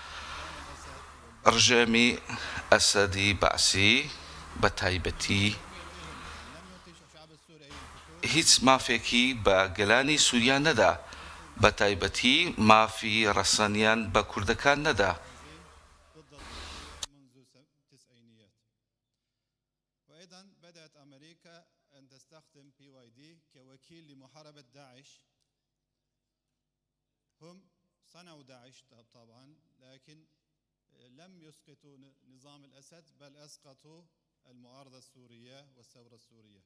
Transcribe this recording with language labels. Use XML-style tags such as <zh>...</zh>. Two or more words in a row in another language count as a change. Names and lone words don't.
<ckb>ڕژێمی ئەسەدی بەعسی بە تایبەتی هیچ مافێکی بە گەلانی سووریا نەدا، بە تایبەتی مافی ڕەسەنیان بە کوردەکان نەدا.</ckb> <ar>وأيضا بدأت أمريكا أن تستخدم PYD كوكيل لمحاربة داعش. هم صنعوا داعش طبعا، لكن لم يسقطوا نظام الأسد، بل أسقطوا المعارضة السورية والثورة السورية.</ar>